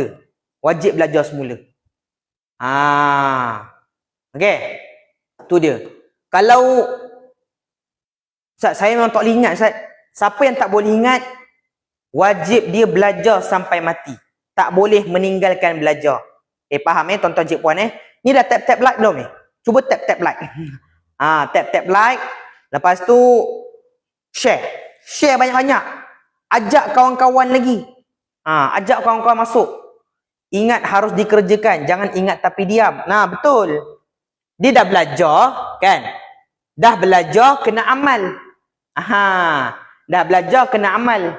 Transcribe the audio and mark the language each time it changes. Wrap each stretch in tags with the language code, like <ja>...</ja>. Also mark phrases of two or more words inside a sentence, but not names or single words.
<ms>Wajib belajar semula. Okey. Tu dia. Kalau Ustaz, saya memang tak boleh ingat, Ustaz. Siapa yang tak boleh ingat, wajib dia belajar sampai mati. Tak boleh meninggalkan belajar. Faham tuan-tuan cik puan Ni dah</ms> <en>tap-tap like</en> <ms>belum ni?</ms> <en>Cuba tap-tap like. Tap-tap like.</en> <ms>Lepas tu share. Share banyak-banyak. Ajak kawan-kawan lagi. Ajak kawan-kawan masuk. Ingat harus dikerjakan. Jangan ingat tapi diam. Betul. Dia dah belajar, kan? Dah belajar, kena amal. Dah belajar, kena amal.</ms>